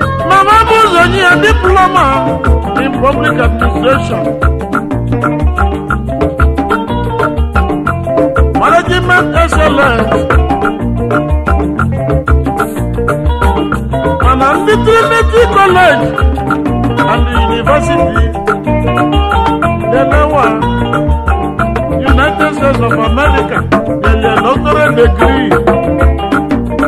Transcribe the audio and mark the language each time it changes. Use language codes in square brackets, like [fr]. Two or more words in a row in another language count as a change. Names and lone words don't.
[ig] Mama m ụzọ nye ya [en] diploma in public administration. Management excellence. [ig] Mana ndị Trinity College and University Delewa, United States of America, nyere ya [en] doctorate degree.